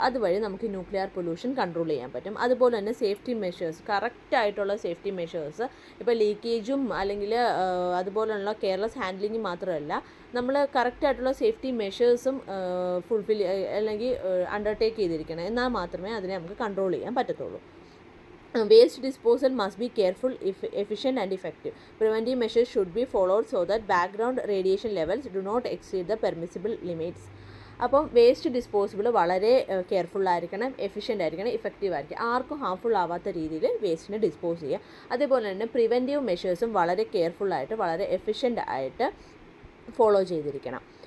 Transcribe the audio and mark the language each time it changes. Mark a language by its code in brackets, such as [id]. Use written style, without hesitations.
[ml] അതുവഴി നമുക്ക് nuclear pollution control ചെയ്യാൻ പറ്റും. അതുപോലെ തന്നെ സേഫ്റ്റി മെഷേഴ്സ്, കറക്റ്റായിട്ടുള്ള സേഫ്റ്റി മെഷേഴ്സ്, ഇപ്പോൾ ലീക്കേജും അല്ലെങ്കിൽ അതുപോലുള്ള കെയർലെസ് ഹാൻഡ്ലിങ്ങും മാത്രമല്ല, നമ്മൾ കറക്റ്റായിട്ടുള്ള സേഫ്റ്റി മെഷേഴ്സും ഫുൾഫിൽ അല്ലെങ്കിൽ അണ്ടർടേക്ക് ചെയ്തിരിക്കണം. എന്നാൽ മാത്രമേ അതിനെ നമുക്ക് കൺട്രോൾ ചെയ്യാൻ പറ്റത്തുള്ളൂ. [en] Waste disposal must be careful, efficient and effective. Preventive measures should be followed so that background radiation levels do not exceed the permissible limits. [ml] അപ്പം വേസ്റ്റ് ഡിസ്പോസിബിൾ വളരെ കെയർഫുള്ളായിരിക്കണം, എഫിഷ്യൻ്റ് ആയിരിക്കണം, ഇഫക്റ്റീവ് ആയിരിക്കും. ആർക്കും ഹാർംഫുൾ ആവാത്ത രീതിയിൽ വേസ്റ്റിനെ ഡിസ്പോസ് ചെയ്യുക. അതേപോലെ തന്നെ പ്രിവെൻറ്റീവ് മെഷേഴ്സും വളരെ കെയർഫുള്ളായിട്ട് വളരെ എഫിഷ്യൻ്റ് ആയിട്ട് ഫോളോ ചെയ്തിരിക്കണം.